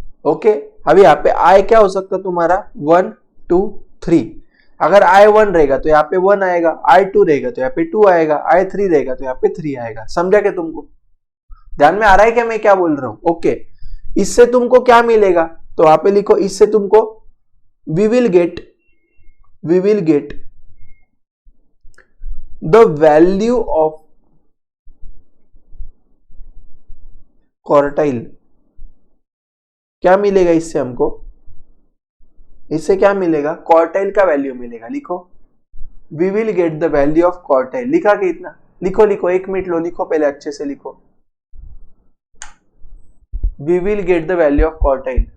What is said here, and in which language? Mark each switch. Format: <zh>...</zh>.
<hi>Okay, अभी यहाँ पे I क्या हो सकता तुम्हारा? 1 2 3. अगर I1 रहेगा तो यहाँ पे 1 आएगा, I2 रहेगा तो यहाँ पे 2 आएगा, I3 रहेगा तो यहाँ पे 3 आएगा. समझा क्या तुमको? ध्यान में आ रहा है क्या मैं क्या बोल रहा हूं? ओके, इससे तुमको क्या मिलेगा? तो वहां पे लिखो, इससे तुमको</hi> <en>we will get the value of quartile.</en> <hi>क्या मिलेगा इससे हमको? इससे क्या मिलेगा? क्वार्टाइल का वैल्यू मिलेगा.</hi> <en>लिखो, we will get the value of quartile.</en> <hi>लिखा कि इतना? लिखो लिखो, 1 मिनट लो, लिखो पहले अच्छे से लिखो.</hi> <en>we will get the value of quartile.</en>